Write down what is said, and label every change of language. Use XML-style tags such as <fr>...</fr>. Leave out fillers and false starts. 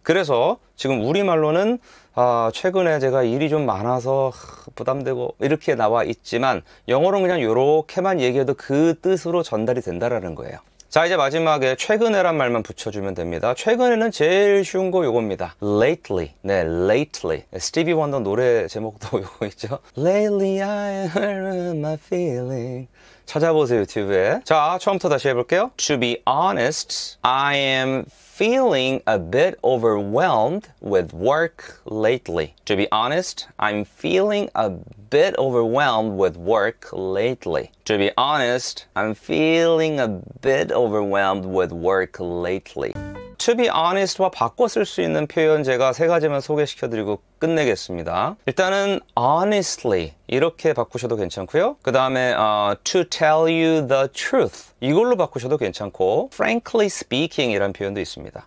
<ko>그래서 지금 우리말로는 최근에 제가 일이 좀 많아서 부담되고 이렇게 나와 있지만 영어로는 그냥 요렇게만 얘기해도 그 뜻으로 전달이 된다라는 거예요. 자, 이제 마지막에 최근에란 말만 붙여주면 됩니다. 최근에는 제일 쉬운 거 요겁니다.</ko> <en>lately. 네, lately.</en> <ko>스티비 원더 노래 제목도 요거 있죠.</ko> <en>Lately I hurt my feeling.</en> <ko>찾아보세요, 유튜브에. 자, 처음부터 다시 해볼게요.</ko> <en>To be honest, I am feeling a bit overwhelmed with work lately. To be honest, I'm feeling a bit overwhelmed with work lately. To be honest, I'm feeling a bit overwhelmed with work lately.</en> <ko>To be honest와 바꿔 쓸 수 있는 표현 제가 세 가지만 소개시켜드리고 끝내겠습니다. 일단은 honestly 이렇게 바꾸셔도 괜찮고요. 그 다음에 to tell you the truth 이걸로 바꾸셔도 괜찮고 frankly speaking 이란 표현도 있습니다.</ko>